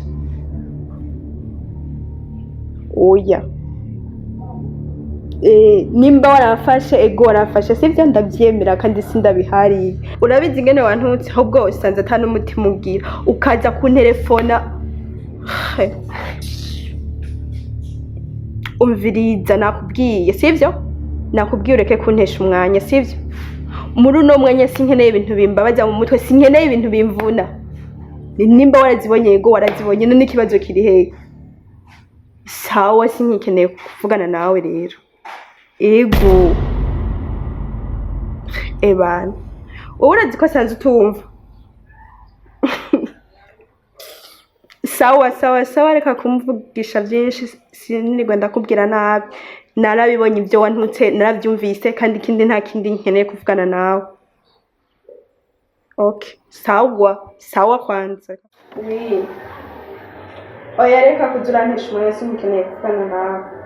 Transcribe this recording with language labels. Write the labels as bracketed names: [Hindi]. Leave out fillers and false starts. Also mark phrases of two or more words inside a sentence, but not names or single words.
[Rundi] Oya nimba warafashe ego warafashe sivyo ndavyemera kandi sindabihariye urabizi ingene wantutse ahubwo usanze ata n'umutima ugira ukaza kunterefona umviriza nakubwiye sivyo nakubwiye ureke kuntesha umwanya sivyo muri uno mwanya sinkeneye ibintu bimbabaza mu mutwe sinkeneye ibintu bimvuna nimba warazibonye ego warazibonye none ikibazo kiri hehe sawa sinkeneye kuvugana nawe rero ego ebana wowe urazi ko asanze utumva sawa reka kumvugisha byinshi sinirwa ndakubwira nabi narabibonye ibyo wantutse narabyumvise kandi ikindi nta kindi nkeneye kuvugana nawe okay sawa kwanza oya reka kuza urantesha umwanya sinkeneye kuvugana nawe